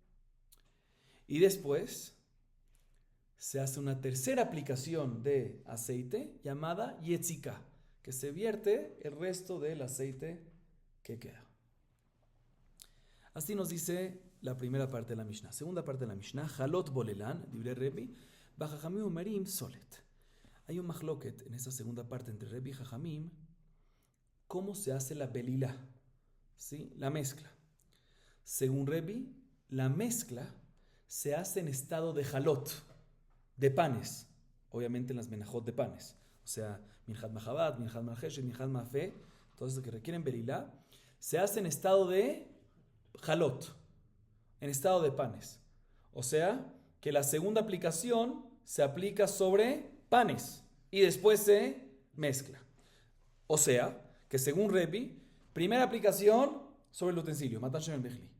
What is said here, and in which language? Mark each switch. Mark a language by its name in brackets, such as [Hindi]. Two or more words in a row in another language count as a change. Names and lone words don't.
[Spanish] Y después se hace una tercera aplicación de aceite llamada yetzika, que se vierte el resto del aceite que queda. Así nos dice la primera parte de la Mishnah. Segunda parte de la Mishnah: [Hebrew] חלות בוללן, דברי רבי, וחכמים אומרים סולת. [Spanish] Hay un mahloket en esta segunda parte entre Rebi y Jajamim. ¿Cómo se hace la belilá? ¿Sí? La mezcla. Según Rebi, la mezcla se hace en estado de halot, de panes. Obviamente en las menajot de panes. O sea, [Hebrew] מנחת מחבת, מנחת מרחשת, מנחת מאפה, [Spanish] todas esas que requieren belilá, se hace en estado de halot, en estado de panes. O sea, que la segunda aplicación se aplica sobre panes y después se mezcla. O sea, que según Rebi, primera aplicación sobre el utensilio, [Hebrew] מתן שמן בכלי.